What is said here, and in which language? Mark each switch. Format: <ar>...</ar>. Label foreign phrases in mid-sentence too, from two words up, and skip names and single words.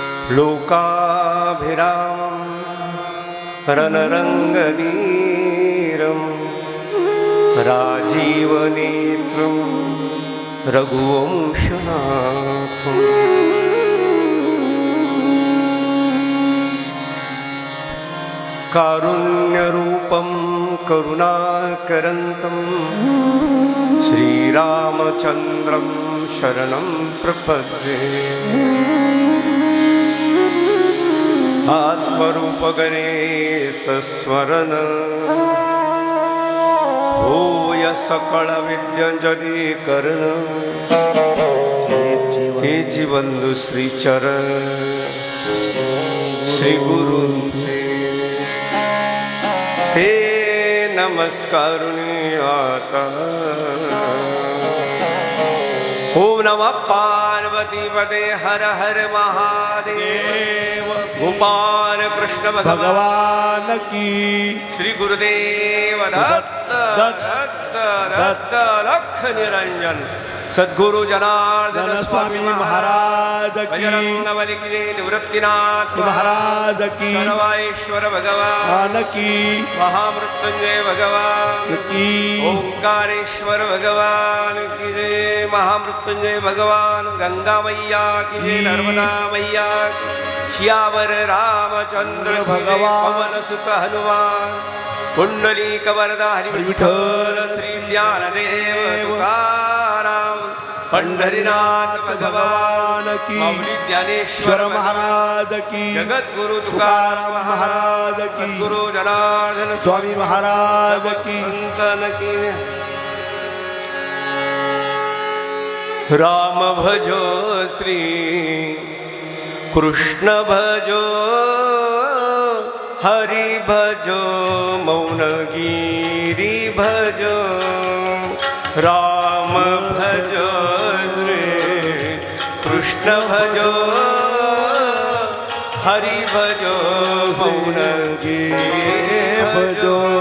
<sa>लोकाभिरामं रणरङ्गवीरं राजीवनेत्रं रघुवंशनाथम् कारुण्यरूपं करुणाकरन्तं श्रीरामचन्द्रं शरणं प्रपद्ये</sa> <mr>आत्मरूप गणेश स्मरण होय सकळ विद्यंजली कर्ण हेची बंधू श्रीचरण श्री गुरूंचे ते नमस्कारुणी आता</mr> <sa>ओम नमः पार्वती पदे हर हर महादेव</sa> <mr>गोपाल कृष्ण</mr> <hi>भगवान की श्री गुरुदेव दत्त दत्त दत्त लख निरंजन सद्गुरु जनार्दन स्वामी महाराज की बजरंगबली की निवृत्तिनाथ महाराज की सर्वेश्वर भगवान की महामृत्युंजय भगवान की ओंकारेश्वर भगवान की जय महामृत्युंजय भगवान गंगा मैया की जय नर्मदा मैया श्यावर रामचंद्र भगवान पवन सुत हनुमान कुंडलीक वरदा हरि विठ्ठल श्री ज्ञानदेव तुकाराम पंढरीनाथ भगवान की माऊली ज्ञानेश्वर महाराज की जगत गुरु तुकाराम महाराज की गुरु जनार्दन स्वामी महाराज की संतन की राम भजो श्री कृष्ण भजो हरि भजो मौनगिरी भजो राम भजो श्री कृष्ण भजो हरि भजो मौनगिरी भजो</hi>